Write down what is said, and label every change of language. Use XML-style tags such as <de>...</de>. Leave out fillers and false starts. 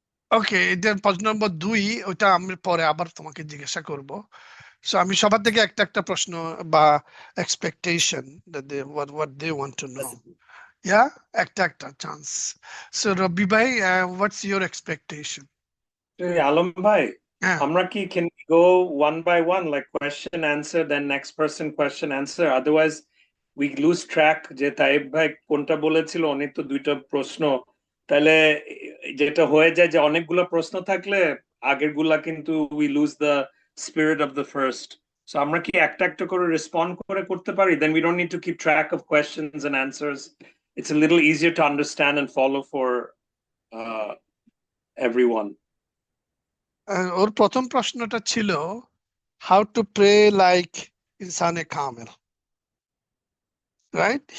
<bn>ওকে, এটা প্রশ্ন নম্বর 2, ওটা আমি পরে আবার তোমাকে জিজ্ঞাসা করব। সো আমি সবার থেকে একটা একটা প্রশ্ন বা expectation</bn> <en>what they want to know.</en> <bn>Yeah, একটা একটা চান্স। সো রবি ভাই,</bn> <en>what's your expectation? Hey, Alam bhai,</en> <bn>হ্যাঁ, আমরা কি</bn> <en>can we go one by one, like question answer, then next person question answer? Otherwise, we lose track</en> <bn>যে তাইব ভাই কোনটা বলেছিল, অনেক তো দুইটা প্রশ্ন, তাহলে যেটা হয়ে যায় যে অনেকগুলো প্রশ্ন থাকলে আগের গুলা কিন্তু</bn> <en>we lose the spirit of the first.</en> <bn>So আমরা কি একটা একটা করে রেসপন্ড করে করতে পারি?</bn> <en>Then we don't need to keep track of questions and answers. It's a little easier to understand and follow for everyone.</en> <bn>ওর প্রথম প্রশ্নটা ছিল</bn> <en>how to pray like insane kamil, right?</en>